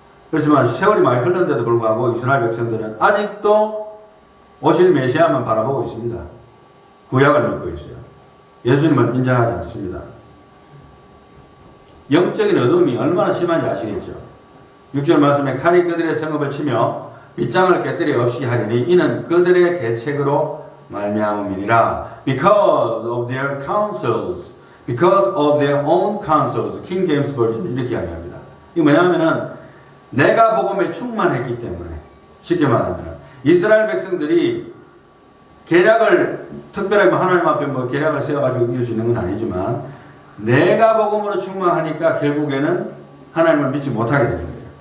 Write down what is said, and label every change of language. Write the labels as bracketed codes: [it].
[ko] 그렇지만 세월이 많이 흘렀는데도 불구하고 이스라엘 백성들은 아직도 오실 메시아만 바라보고 있습니다. 구약을 믿고 있어요. 예수님을 인정하지 않습니다. 영적인 어둠이 얼마나 심한지 아시겠죠? 6절 말씀에 칼이 그들의 성읍을 치며 빗장을 깨뜨려 없이 하리니 이는 그들의 계책으로 말미암음이니라. [en] Because of their counsels, because of their own counsels. [ko] 킹 제임스 버전 이렇게 이야기합니다. 이게 뭐냐면은 내가 복음에 충만했기 때문에, 쉽게 말하면 이스라엘 백성들이 계략을 특별하게 하나님 앞에 뭐 계략을 세워가지고 이길 수 있는 건 아니지만 내가 복음으로 충만하니까 결국에는 하나님을 믿지 못하게 되는 거예요.